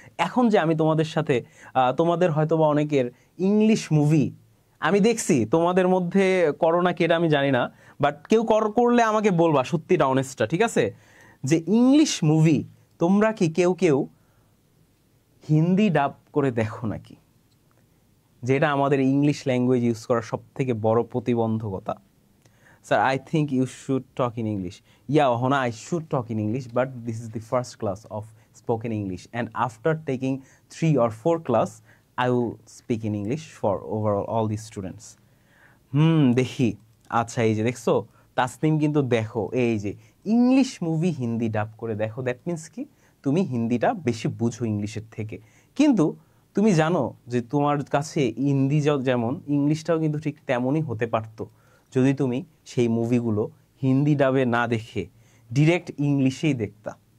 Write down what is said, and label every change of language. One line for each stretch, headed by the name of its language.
Bangla: এখন যে আমি তোমাদের সাথে তোমাদের হয়তো বা অনেকের ইংলিশ মুভি আমি দেখছি, তোমাদের মধ্যে করোনা কি এটা আমি জানি না, বাট কেউ করলে আমাকে বলবা সত্যিটা, অনেস্টটা, ঠিক আছে? যে ইংলিশ মুভি তোমরা কি কেউ হিন্দি ডাব করে দেখো নাকি? যেটা আমাদের ইংলিশ ল্যাঙ্গুয়েজ ইউজ করার সব থেকে বড় প্রতিবন্ধকতা।
English: Sir, I think you should talk in English. Yeah, Ohana, I should talk in English, but this is the first class of spoken English. And after taking 3 or 4 class, I will speak in English for overall all these students.
Bangla: দেখি, আচ্ছা এই যে দেখছো, তাসনিম কিন্তু দেখো এই যে English movie Hindi ডাব করে দেখো, দ্যাট মিন্স কি তুমি হিন্দিটা বেশি বুঝো ইংলিশের থেকে। কিন্তু তুমি জানো যে তোমার কাছে হিন্দি যেমন, ইংলিশটাও কিন্তু ঠিক তেমনই হতে পারতো যদি তুমি সেই মুভিগুলো হিন্দি ডাবে না দেখে ডিরেক্ট ইংলিশেই দেখতা।